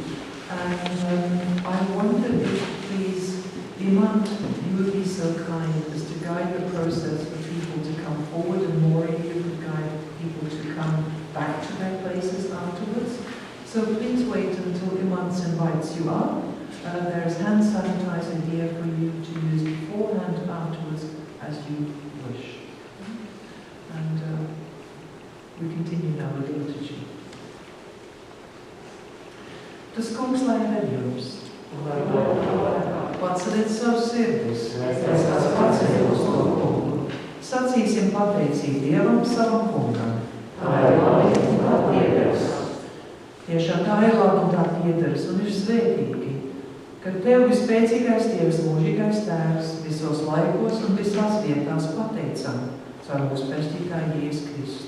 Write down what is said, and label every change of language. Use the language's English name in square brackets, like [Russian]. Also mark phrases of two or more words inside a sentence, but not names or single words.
[English] And I wondered if, please, Iman, you would be so kind as to guide the process for people to come forward, and Maureen, you could guide people to come back to their places afterwards. So please wait until Iman invites you up. There's hand sanitizer here for you to use beforehand and afterwards as you wish. And we continue now with the liturgy. [Latvian] Tas kungs lai ir jums. Paceliet savus sirdis, mēs tās paceļam uz to kungu. Sacīsim pateicību Dievam savam kungam. Tā ir labi un tā piederas. Tiešām tā ir labi un tā piederas un ir svētīgi, ka Tev vispēcīgais Dievs, mūžīgais Tēvs, visos laikos un visās vietās pateicam caur mūsu pestītāju Jēzus Kristu.